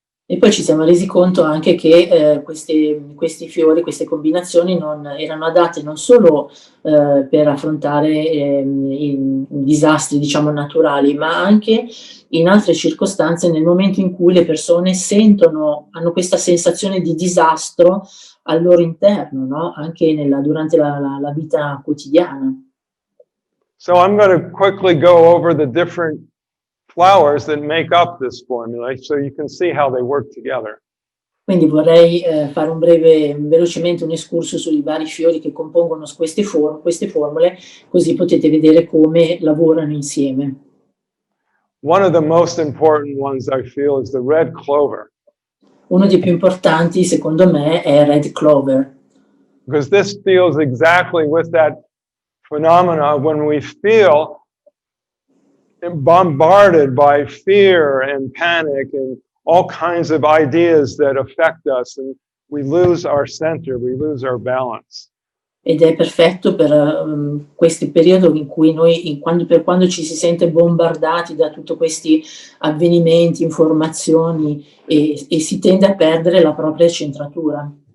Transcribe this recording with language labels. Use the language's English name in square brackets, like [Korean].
[Italian] E poi ci siamo resi conto anche che questi fiori, queste combinazioni non erano adatte non solo per affrontare i disastri, diciamo, naturali, ma anche in altre circostanze, nel momento in cui le persone hanno questa sensazione di disastro al loro interno, no? Anche durante la vita quotidiana. [English] So I'm going to quickly go over the different flowers that make up this formula so you can see how they work together. [Italian] Quindi vorrei fare velocemente un escurso sui vari fiori che compongono queste formule, così potete vedere come lavorano insieme. [English] One of the most important ones I feel is the red clover. [Italian] Uno dei più importanti, secondo me, è red clover. [English] Because this deals exactly with that phenomena when we feel bombarded by fear and panic and all kinds of ideas that affect us, and we lose our center, we lose our balance. [Italian] Ed è perfetto per questi periodi in cui quando ci si sente bombardati da tutti questi avvenimenti, informazioni e si tende a perdere la propria centratura.